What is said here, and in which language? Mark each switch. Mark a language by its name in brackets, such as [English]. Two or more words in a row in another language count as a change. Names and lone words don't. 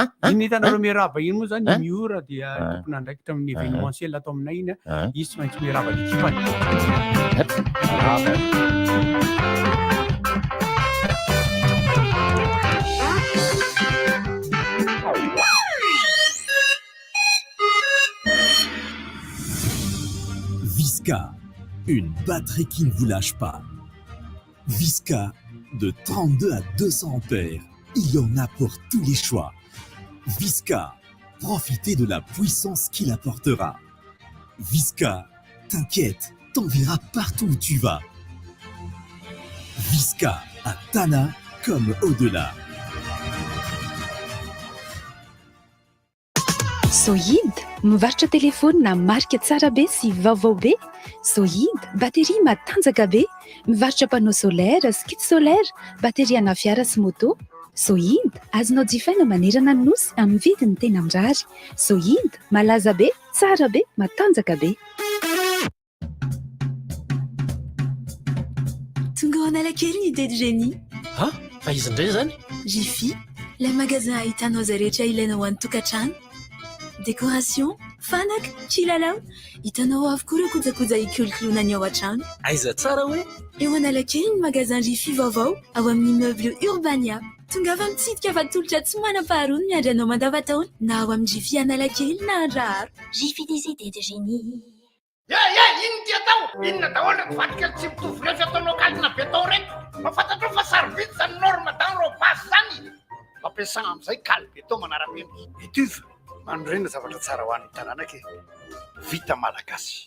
[Malagasy] Iny hitanareo miaraba iny moa zany miora dia tompona andraikitra amin'ny événementiel atao aminay iny izy tsy maintsy miaraba l'équipany. [French] Visca, une batterie qui ne vous lâche pas. Visca, de 32 à 200 ampères. Il y en a pour tous les choix. Visca, profitez de la puissance qu'il apportera. Visca, t'inquiète, t'enverra partout où tu vas. Visca, à Tana comme au-delà. [Malagasy] Zoïd, mivarotra telefônina marika tsara be sy vaovao be. Zoïd, batterie matanjaka be, mivarotra [French] panneau solaire, skid solaire, [Malagasy] batterie ana fiara sy moto. Zoïd, azonao jifaina manerana ny nosy amin'ny vidiny tena mirary. Zoïd, malaza be, tsara be, matanjaka be. Tonga ao Analakely ny [French] idée de génie. [Malagasy] Ha? Fa izy indray zany? Jiffy, [French] le magasin [Malagasy] ahitanao izay rehetra ilaina ho an'ny tokantrano. Décoration, fanaka, kilalao, hitanao avokoa ireo kojakoja hikolokoloana ny ao an-trano. Aiza tsara hoe? Eo Analakely ny magasin Jiffy vaovao ao amin'ny immeuble Urbania. Tonga avy mitsidika fa tolotra tsy manam-paharoa ny miandry anao mandavataona na ao amin'ny Jiffy Analakely na Andraharo. [French] Jiffy des idées de génie. [Malagasy] Ino ty atao? Inona daholo reto vatikely tsy mitovy rehetra ataonao kalina beton reto? Mafantatrao fa sarobidy zany [French] norme dans robas [Malagasy] zany. Fampiasana amin'izay kal beton manara-peno. Mitovy. Mandrena zavatra tsara ho an'ny tanàna ke. Vita malagasy.